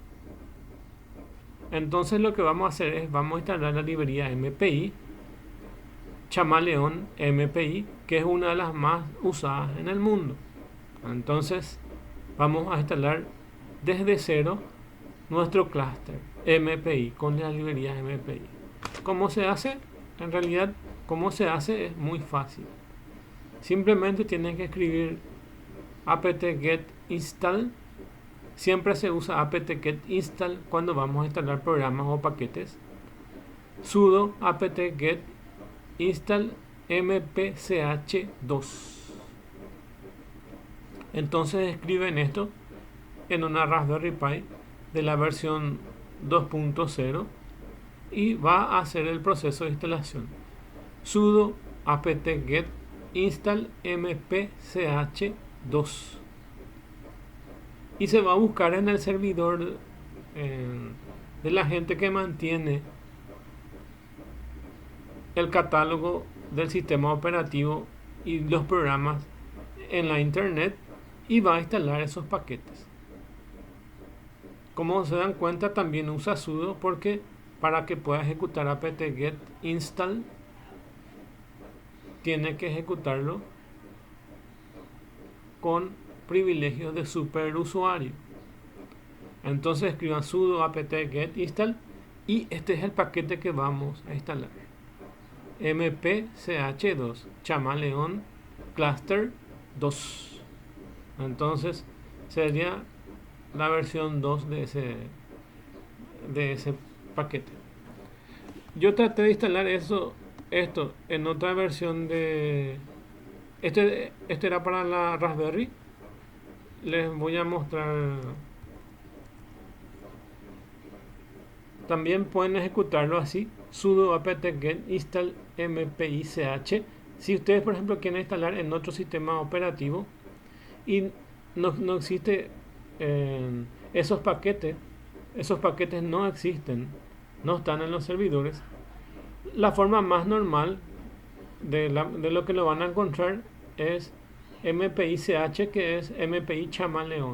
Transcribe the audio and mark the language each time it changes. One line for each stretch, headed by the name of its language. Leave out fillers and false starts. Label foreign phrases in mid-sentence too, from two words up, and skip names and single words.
Spanish: Entonces lo que vamos a hacer es, vamos a instalar la librería MPI, Chameleon MPI, que es una de las más usadas en el mundo. Entonces vamos a instalar desde cero nuestro clúster MPI con las librerías MPI. ¿Cómo se hace? En realidad, cómo se hace es muy fácil. Simplemente tienen que escribir
English: apt-get install.
Spanish: Siempre se usa
English: apt-get install
Spanish: cuando vamos a instalar programas o paquetes.
English: Sudo apt-get install
Spanish: mpch2. Entonces escriben esto en una Raspberry Pi de la versión 2.0 y va a hacer el proceso de instalación.
English: Sudo apt-get install
Spanish: mpch2 y se va a buscar en el servidor de la gente que mantiene el catálogo del sistema operativo y los programas en la internet y va a instalar esos paquetes. Como se dan cuenta, también usa sudo porque para que pueda ejecutar
English: apt-get install
Spanish: tiene que ejecutarlo con privilegios de superusuario. Entonces escriban
English: sudo apt-get install
Spanish: y este es el paquete que vamos a instalar: mpch2 Chameleon cluster 2. Entonces sería la versión 2 de ese paquete. Yo traté de instalar esto en otra versión de este era para la Raspberry. Les voy a mostrar. También pueden ejecutarlo así:
English: sudo apt-get install
Spanish: mpich. Si ustedes, por ejemplo, quieren instalar en otro sistema operativo y no existe esos paquetes no existen, no están en los servidores, la forma más normal de lo que lo van a encontrar es mpich, que es MPI Chameleon.